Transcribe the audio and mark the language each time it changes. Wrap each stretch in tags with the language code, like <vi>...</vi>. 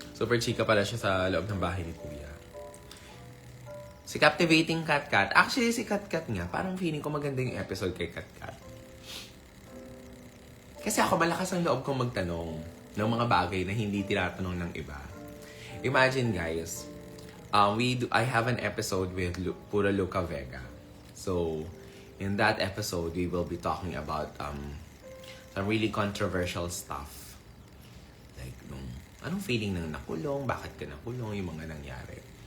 <tl>Super chika pala siya sa loob ng bahay ni Kuya. Si Captivating Kat. Actually, si Kat nga, parang feeling ko maganda yung episode kay Kat. Kasi ako malakas ang loob kong magtanong ng mga bagay na hindi tinatanong ng iba.</tl> <en>Imagine guys, I have an episode with Pura Luca Vega. So, in that episode, we will be talking about some really controversial stuff.</en> <tl>Like, anong feeling ng nakulong, bakit ka nakulong, yung mga nangyari.</tl>